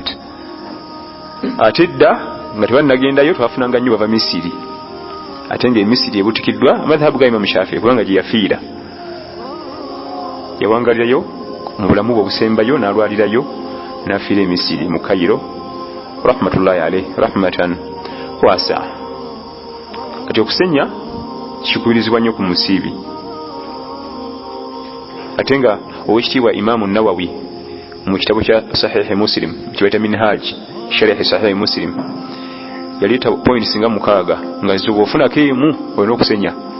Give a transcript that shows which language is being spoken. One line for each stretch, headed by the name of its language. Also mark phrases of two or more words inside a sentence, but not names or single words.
Ganda: Ate dda nga tebannagendayo twafunanga nnyo bava Misiri, ate nga Misiri ebutikiddwa amadhhabu ga Imam Shafi'i kubanga gye yafiira. Yawangalirayo mu bulamu bwe obusembayo n'alwalirayo n'afiira e Misiri mu Cairo
Arabic: رحمة الله عليه رحمة واسعة.
Ganda: Kati okusenya kikubirizibwa nnyo ku musiibi, ate nga owekitiibwa Imaamu Nawawi mu kitabo kya Sahihi Muslim kibaita Minhaj Sharh Sahihi Muslim yaleeta points nga 6 nga zisobola ofunako emu olina okusenya.